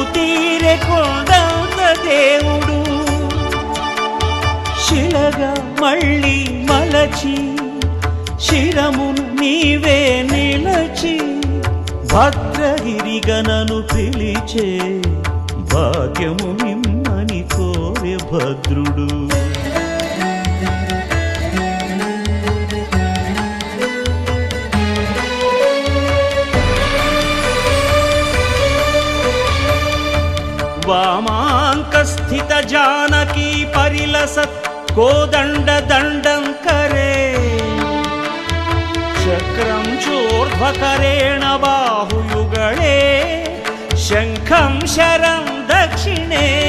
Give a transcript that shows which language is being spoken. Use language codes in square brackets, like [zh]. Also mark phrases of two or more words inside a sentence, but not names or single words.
[te] తీరె కొండంత దేవుడు శిలగా మళ్ళీ మలచి శిరమును నీవే నిలచి భద్రగిరిగనను పిలిచే భాగ్యము నిమ్మని కోరె భద్రుడు. [sa] वामाङ्कस्थित जानकी परिलसत् कोदण्ड दण्डं करे चक्रं चोर्ध्वकरेण बाहुयुगळे शङ्खं शरं दक्षिणे